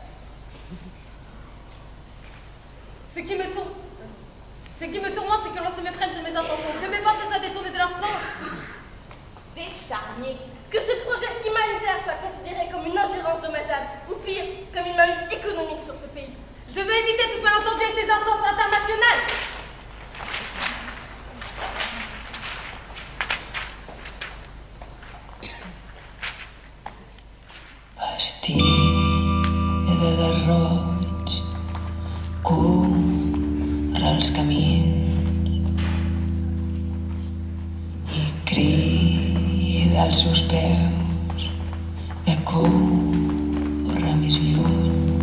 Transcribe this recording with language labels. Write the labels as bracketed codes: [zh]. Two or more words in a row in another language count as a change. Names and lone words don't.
[fr] Ce qui me tourmente, c'est que l'on se méprenne sur mes intentions, que mes pensées soient détournées de leur sens. Décharnier. Que ce projet humanitaire soit considéré comme une ingérence dommageable, ou pire, comme une mainmise économique sur ce pays. Je veux éviter tout malentendu avec ces instances internationales. [ca] Vestida de roig, corre els camins i crida als seus peus de córrer més lluny.